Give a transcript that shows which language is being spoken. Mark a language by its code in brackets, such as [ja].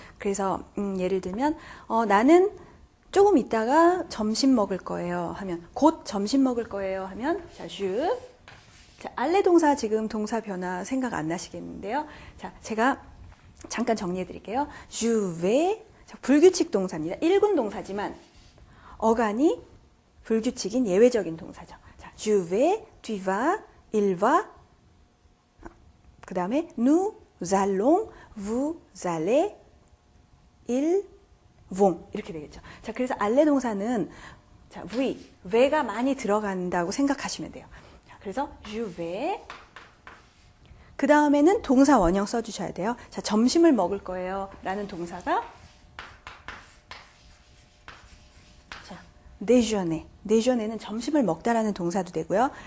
[ko] 그래서 예를 들면 나는 조금 있다가 점심 먹을 거예요 하면 곧 점심 먹을 거예요 하면 자, 자, 알레 동사 지금 동사 변화 생각 안 나시겠는데요. 자, 제가 잠깐 정리해 드릴게요. vais, 불규칙 동사입니다. 1군 동사지만 어간이 불규칙인 예외적인 동사죠. [fr] 자, je vais, tu vas, il va. [ko] 그 다음에 [fr] nous allons, vous allez, ils vont. [ko] 이렇게 되겠죠. 자, 그래서 알레 동사는 자, 왜가 많이 들어간다고 생각하시면 돼요. 자, 그래서 [fr] je vais. [ko] 그 다음에는 동사 원형 써주셔야 돼요. 자, 점심을 먹을 거예요. 라는 동사가 déjeuner는 점심을 먹다라는 동사도 되고요.